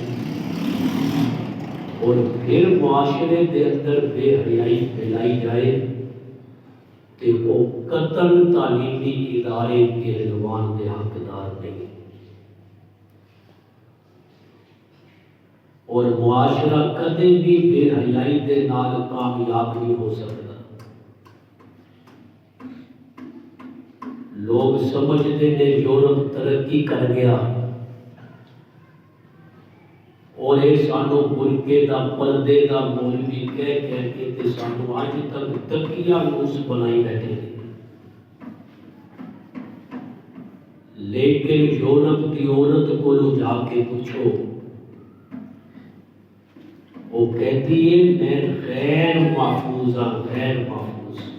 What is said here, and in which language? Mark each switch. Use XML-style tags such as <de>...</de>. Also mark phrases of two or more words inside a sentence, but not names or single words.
<pa>اور پھر معاشرے دے اندر بے حیائی پھیلائی جائے تے</pa> <ur>وہ قطعاً تعلیمی ادارے کے عنوان</ur> <pa>دے حقدار نہیں، اور معاشرہ کدے بھی بے حیائی دے نال کامیاب نہیں ہو سکتا۔</pa> <ur>لوگ سمجھتے ہیں یورپ ترقی کر گیا اور یہ</ur> <pa>سانو برقے دا پردے دا مولوی کہہ کے تے سانو اج تک تکیہ نوس بنائی بیٹھے ہیں،</pa> <ur>لیکن یورپ کی عورت کو جا کے پوچھو، وہ کہتی ہے میں غیر محفوظ ہاں، غیر محفوظ۔</ur>